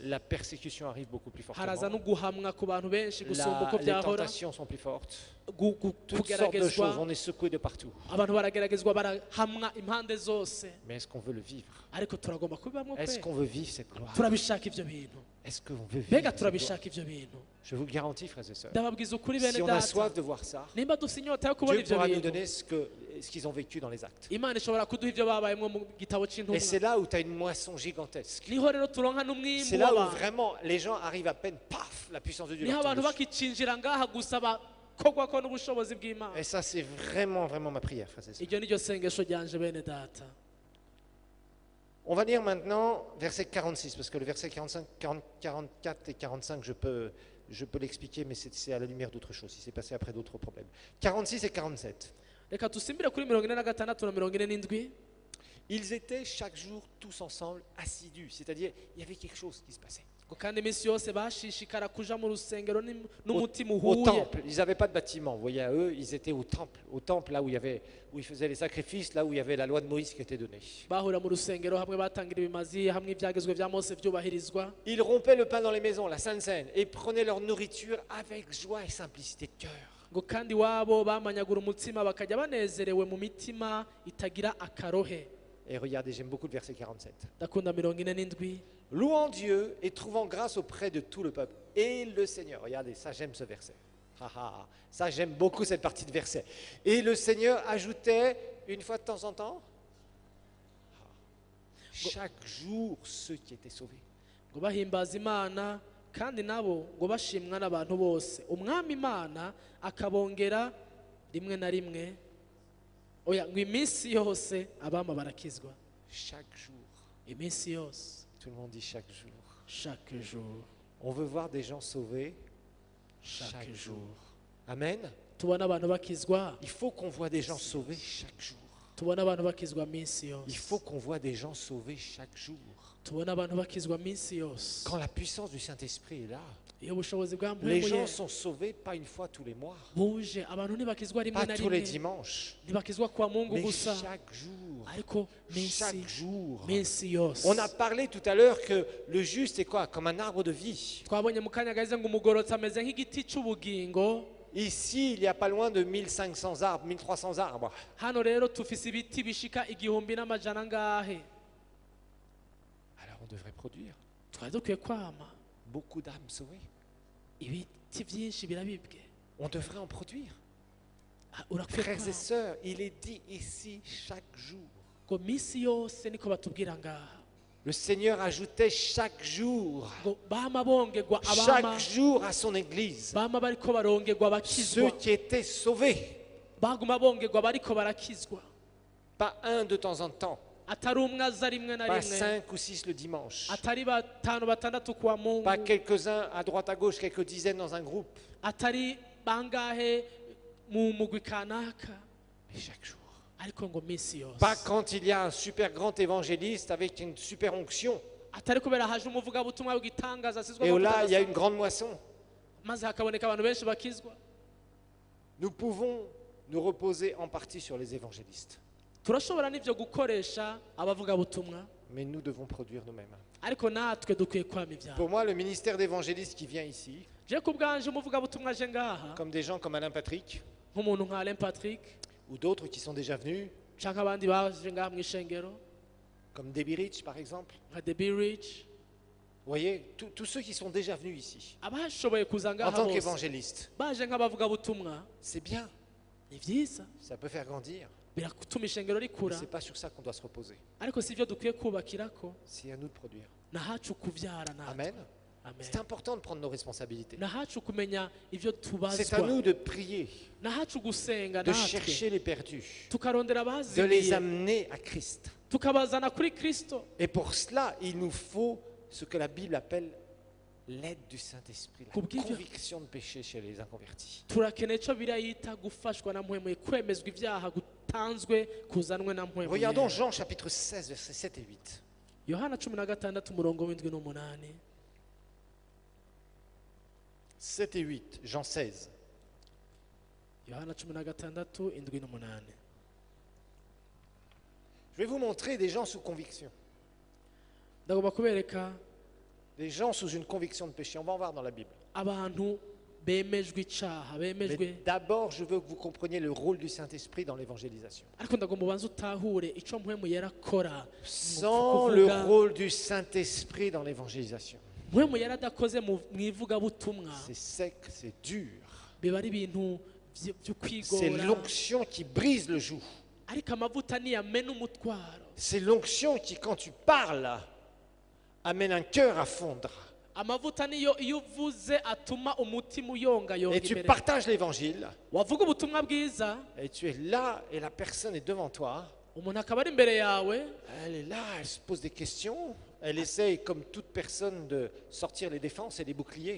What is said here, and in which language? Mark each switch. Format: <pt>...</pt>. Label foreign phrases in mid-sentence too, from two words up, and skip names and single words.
<fr>La persécution arrive beaucoup plus</fr> <rn>haraza no</rn> <fr>fortement.</fr> <rn>guhamwa ku bantu benshi gusumba uko</rn> <fr>Les</fr> <rn>byahora,</rn> <fr>tentations sont plus fortes. gu- gu- Toutes sortes de choses.</fr> <rn>kugeragezwa,</rn> <fr>On est secoués de partout.</fr> <rn>abantu barageragezwa barahamwa impande zose,</rn> <fr>Mais est-ce qu'on veut le vivre?</fr> <rn>ariko turagomba kubibamwo</rn> <fr>Est-ce</fr> <rn>kwe,</rn> <fr>qu'on veut vivre cette gloire?</fr> <rn>turabishaka ibyo bintu,</rn> <fr>Est-ce qu'on veut vivre</fr> <rn>mbega</rn> <fr>cette gloire?</fr> <rn>turabishaka ibyo bintu.</rn> <fr>Je vous le garantis, frères et sœurs.</fr> <rn>ndababwiza ukuri</rn> <fr>Si</fr> <rn>bene</rn> <fr>on a</fr> <rn>data,</rn> <fr>soif de voir ça,</fr> <rn>nimba dufite inyota yo kubona</rn> <fr>Dieu</fr> <rn>ibyo</rn> <fr>pourra nous</fr> <rn>bintu,</rn> <fr>donner ce qu'ils ont vécu dans les actes.</fr> <rn>imana ishobora kuduha ibyo babayemo mu gitabo</rn> <fr>Et</fr> <rn>cy'intumwa.</rn> <fr>c'est là où tu as une moisson gigantesque.</fr> <rn>niho rero turonka n'umwimbu</rn> <fr>C'est là où</fr> <rn>w'abantu,</rn> <fr>vraiment les gens arrivent à peine, paf, la puissance de Dieu.</fr> <rn>niho</rn> <fr>leur tombe</fr> <rn>abantu</rn> <fr>dessus.</fr> <rn>bakicinjira ngaha gusa bakogwako n'ubushobozi bw'imana.</rn> <fr>Et ça, c'est vraiment, vraiment ma prière, frères et sœurs.</fr> <rn>iryo ni ryo sengesho ryanje bene data.</rn> <fr>On va lire maintenant verset 46, parce que le verset 45, 44 et 45, je peux l'expliquer, mais c'est à la lumière d'autre chose. Il s'est passé après d'autres problèmes. 46 et 47.</fr> <rn>reka dusimbire kuri 46 na 47.</rn> <fr>Ils étaient chaque jour tous ensemble assidus, c'est-à-dire il y avait quelque chose qui se passait.</fr> <rn>ngo kandi iminsi yose bashishikara kuja mu rusengero n'umutima</rn> <fr>Au</fr> <rn>uhuye.</rn> <fr>temple, ils n'avaient pas de bâtiment. Vous voyez, à eux, ils étaient au temple là où ils faisaient les sacrifices, là où il y avait la loi de Moïse qui était donnée.</fr> <rn>bahurira mu rusengero hamwe batangira ibimazi hamwe ibyagezwe bya Mose byubahirizwa.</rn> <fr>Ils rompaient le pain dans les maisons, la Sainte Seine, et prenaient leur nourriture avec joie et simplicité de cœur.</fr> <rn>ngo kandi iwabo bamanyagura umutsima bakajya banezerewe mu mitima itagira akarohe.</rn> <fr>Et regardez, j'aime beaucoup le verset 47.</fr> <rn>ndakunda 47.</rn> <fr>Louant Dieu et trouvant grâce auprès de tout le peuple. Et le Seigneur, regardez, ça j'aime ce verset. Ça j'aime beaucoup cette partie de verset. Et le Seigneur ajoutait une fois de temps en temps, chaque jour ceux qui étaient sauvés.</fr> <rn>ngo bahimbaza imana kandi nabo ngo bashimwa n'abantu bose, umwami imana akabongera rimwe na rimwe, oya ngo iminsi yose abama barakizwa.</rn> <fr>Chaque jour.</fr> <rn>iminsi yose,</rn> <fr>Tout le monde dit chaque jour. chaque jour, On veut voir des gens sauvés chaque jour. Amen.</fr> <rn>tubona abantu bakizwa,</rn> <fr>Il faut qu'on voit des gens sauvés chaque jour.</fr> <rn>tubona abantu bakizwa minsi</rn> <fr>Il</fr> <rn>yose</rn> <fr>faut qu'on voit des gens sauvés chaque jour.</fr> <rn>tubona abantu bakizwa minsi yose</rn> <fr>Quand la puissance du Saint-Esprit est là,</fr> <rn>iyo ubushobozi bwa</rn> <fr>les</fr> <rn>mpwemu</rn> <fr>gens</fr> <rn>ye</rn> <fr>sont sauvés pas une fois tous les mois,</fr> <rn>buje abantu ntibakizwa rimwe</rn> <fr>pas</fr> <rn>na</rn> <fr>tous les</fr> <rn>rimwe</rn> <fr>dimanches,</fr> <rn>ntibakizwa kwa mungu</rn> <fr>mais</fr> <rn>gusa</rn> <fr>chaque jour.</fr> <rn>ariko</rn> <fr>Chaque jour.</fr> <rn>minsi yose</rn> <fr>On a parlé tout à l'heure que le juste est quoi? Comme un arbre de vie.</fr> <rn>twabonye mu kanya gahize ngo umugorotsi ameze nk'igiti cy'ubugingo</rn> <fr>Ici, il n'y a pas loin de 1500 arbres, 1300 arbres.</fr> <rn>hano rero tufise ibiti bishika 1,000 ngahe</rn> <fr>Alors on devrait produire</fr> <rn>twari dukwiye kwama</rn> <fr>beaucoup d'âmes sauvées.</fr> <rn>ibiti byinshi birabibwe</rn> <fr>On devrait en produire.</fr> <rn>urakwiye</rn> <fr>Frères et</fr> <rn>kwama</rn> <fr>sœurs, il est dit ici chaque jour.</fr> <rn>ngo minsi yose niko batubwira ngaha</rn> <fr>Le Seigneur ajoutait chaque jour,</fr> <rn>ngo bama bongerwa abama</rn> <fr>chaque jour à son Église,</fr> <rn>bama bariko barongerwa bakizwa</rn> <fr>ceux qui étaient sauvés.</fr> <rn>baguma bongerwa bariko barakizwa</rn> <fr>Pas un de temps en temps,</fr> <rn>atari umwe aza rimwe na</rn> <fr>pas</fr> <rn>rimwe</rn> <fr>5 ou 6 le dimanche,</fr> <rn>atari batanu batandatu kuwa mungu</rn> <fr>pas quelques-uns à droite à gauche, quelques dizaines dans un groupe,</fr> <rn>atari bangahe mu mugwi kanaka</rn> <fr>mais chaque jour.</fr> <rn>ariko ngo minsi yose</rn> <fr>Pas quand il y a un super grand évangéliste avec une super onction,</fr> <rn>atari kubera haje umuvugabutumwa w'igitangaza asizwe</rn> <fr>et</fr> <rn>amavuta</rn> <fr>là il y a</fr> <rn>adasanzwe,</rn> <fr>une grande moisson.</fr> <rn>maze hakaboneka abantu benshi bakizwa</rn> <fr>Nous pouvons nous reposer en partie sur les évangélistes,</fr> <rn>turashobora n'ivyo gukoresha abavugabutumwa</rn> <fr>mais nous devons produire nous-mêmes.</fr> <rn>ariko natwe dukwiye kwama ivyabo</rn> <fr>Pour moi, le ministère d'évangéliste qui vient ici,</fr> <rn>je ku bwanje umuvugabutumwa aje ngaha</rn> <fr>comme des gens comme Alain Patrick,</fr> <rn>nk'umuntu nka Alain Patrick</rn> <fr>ou d'autres qui sont déjà venus,</fr> <rn>canke abandi baje ngaha mu ishengero</rn> <fr>comme Debbie Rich par exemple,</fr> <rn>nka Debbie Rich</rn> <fr>vous voyez, tous ceux qui sont déjà venus ici,</fr> <rn>abashoboye kuza</rn> <fr>en</fr> <rn>ngaha</rn> <fr>tant</fr> <rn>bose</rn> <fr>qu'évangélistes,</fr> <rn>baje nk'abavugabutumwa</rn> <fr>c'est bien,</fr> <rn>ni vyiza</rn> <fr>ça peut faire grandir,</fr> <rn>biratuma ishengero</rn> <fr>mais</fr> <rn>rikura</rn> <fr>ce n'est pas sur ça qu'on doit se reposer.</fr> <rn>ariko si ivyo dukwiye kubakirako</rn> <fr>C'est à nous de produire.</fr> <rn>nahacu kuvyara natwe</rn> <fr>Amen. Amen. C'est important de prendre nos responsabilités.</fr> <rn>nahacu kumenya ivyo</rn> <fr>C'est à</fr> <rn>tubazwa</rn> <fr>nous de prier,</fr> <rn>nahacu gusenga</rn> <fr>de</fr> <rn>natwe</rn> <fr>chercher les perdus,</fr> <rn>tukarondera</rn> <fr>de les</fr> <rn>abazimiye</rn> <fr>amener à Christ.</fr> <rn>tukabazana kuri kristo</rn> <fr>Et pour cela, il nous faut ce que la Bible appelle l'aide du Saint-Esprit, la</fr> <rn>Kubw'ivyo-</rn> <fr>conviction de péché chez les inconvertis.</fr> <rn>turakeneye ico birayita gufashwa na mpwemu kwemezwa ivyaha gutanzwe kuzanwe na mpwemu</rn> <fr>Regardons</fr> <rn>yera.</rn> <fr>Jean chapitre 16, versets 7 et 8.</fr> <rn>yohana 16 umurongo w'indwi n'umunani</rn> <fr>7 et 8, Jean 16.</fr> <rn>yohana 16 indwi n'umunani</rn> <fr>Je vais vous montrer des gens sous conviction,</fr> <rn>ndagomba kubereka</rn> <fr>des gens sous une conviction de péché. On va en voir dans la Bible.</fr> <rn>abantu bemejwe icaha</rn> <fr>Mais</fr> <rn>bemejwe</rn> <fr>d'abord, je veux que vous compreniez le rôle du Saint-Esprit dans l'évangélisation.</fr> <rn>ariko ndagomba ubanze utahure ico mpwemu yera akora mu</rn> <fr>Sans le</fr> <rn>kuvuga.</rn> <fr>rôle du Saint-Esprit dans l'évangélisation,</fr> <rn>mpwemu yera adakoze mu ivugabutumwa</rn> <fr>c'est sec, c'est dur.</fr> <rn>biba ari ibintu vyo</rn> <fr>C'est</fr> <rn>kwigora</rn> <fr>l'onction qui brise le joug.</fr> <rn>ariko amavuta niyamena umutwaro</rn> <fr>C'est l'onction qui, quand tu parles, amène un cœur à fondre.</fr> <rn>amavuta niyo iyo uvuze atuma umutima uyongayonga</rn> <fr>Et tu</fr> <rn>imbere</rn> <fr>partages l'évangile,</fr> <rn>wavuga ubutumwa bwiza</rn> <fr>et tu es là, et la personne est devant toi.</fr> <rn>umuntu akaba ari imbere yawe</rn> <fr>Elle est là, elle se pose des questions. Elle essaye, comme toute personne, de sortir les défenses et les boucliers.</fr>